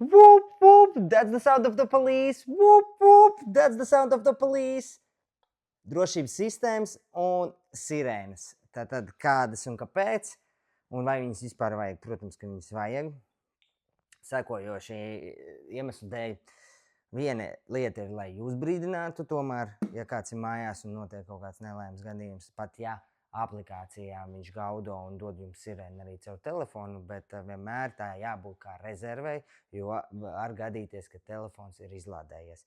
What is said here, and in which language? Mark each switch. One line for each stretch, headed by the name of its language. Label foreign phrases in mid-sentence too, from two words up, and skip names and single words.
English: whoop, whoop, that's the sound of the police, whoop, whoop, that's the sound of the police.
Latvian: Drošības sistēmas un sirēnas. Tātad kādas un kāpēc, un vai viņas vispār vajag? Protams, ka viņas vajag. Sekojoši iemeslu dēļ. Viena lieta ir, lai jūs brīdinātu tomēr, ja kāds ir mājās un notiek kaut kāds nelaimes gadījums, pat ja aplikācijā viņš gaudo un dod jums sirēnu arī caur telefonu, bet vienmēr tā jābūt kā rezervei, jo var gadīties, ka telefons ir izlādējies.